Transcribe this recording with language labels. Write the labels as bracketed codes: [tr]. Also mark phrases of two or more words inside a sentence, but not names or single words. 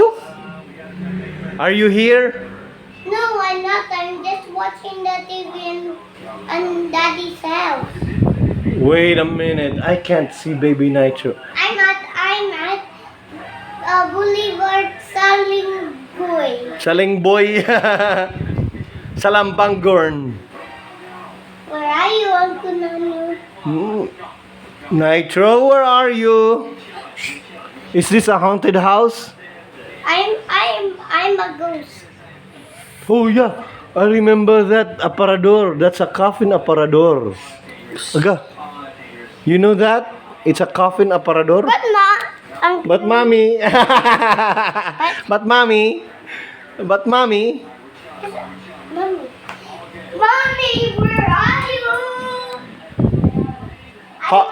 [en] Are you here? No, I'm not. I'm just watching the TV on Daddy's house. Wait a minute. I can't see baby Nitro. I'm at Boulevard Salingboy. Salingboy. Salambanggorn. Where are you, Uncle Nanu? Nitro, where are you? Is this a haunted house? I'm a ghost. Oh yeah, I remember that aparador. That's a coffin aparador. Aga, you know that? It's a coffin aparador. But ma, But mommy, but mommy, but mommy. Mommy, where are you? Ha-